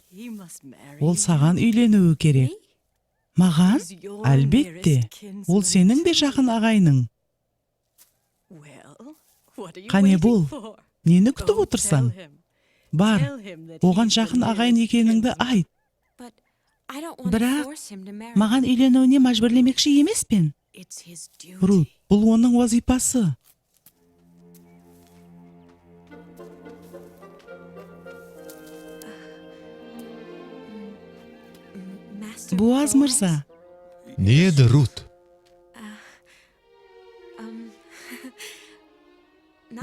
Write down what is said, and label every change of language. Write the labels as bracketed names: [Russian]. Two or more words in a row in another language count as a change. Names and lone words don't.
[Kazakh] Ол саған үйленуі керек. Маған? Әлбетте. Ол сенің де жақын ағайының. Қане бол, нені күтіп отырсаң? Бар, оған жақын ағайын екеніңді айт. [English] I don't want to [Kazakh] Бірақ [English] force him to marry. [Kazakh] маған үйленуіне мәжбүрлемекші емеспен. [English] It's his duty. [Kazakh] Рут, бұл оның вазипасы. [English] Master [Kazakh] Буаз [English] Boaz? [Kazakh] мырза, Не еді Рут? [English] Nice